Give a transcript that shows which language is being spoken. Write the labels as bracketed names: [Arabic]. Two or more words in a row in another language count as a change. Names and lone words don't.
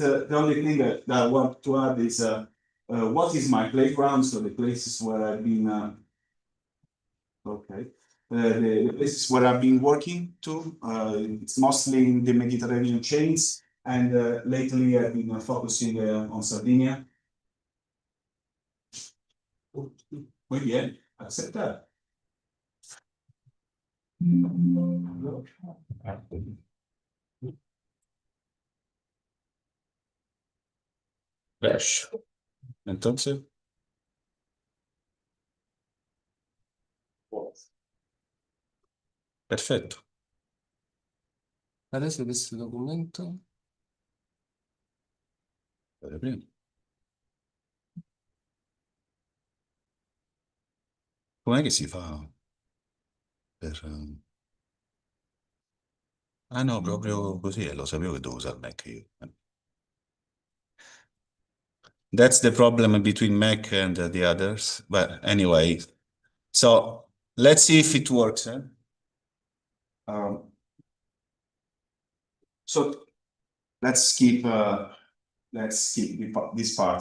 [English] The only thing that I want to add is what is my playground, so the places where I've been, the places where I've been working to. It's mostly in the Mediterranean chains, and lately I've been focusing on Sardinia. [Spanish] Muy bien, aceptar. Flash. Entonces. [Italian] Perfetto. Adesso questo documento. Com'è che si fa per... Ah no, proprio così, lo sapevo che dovevo usare Mac io. [English] That's the problem between Mac and the others. But anyway, so let's see if it works. So let's skip this part.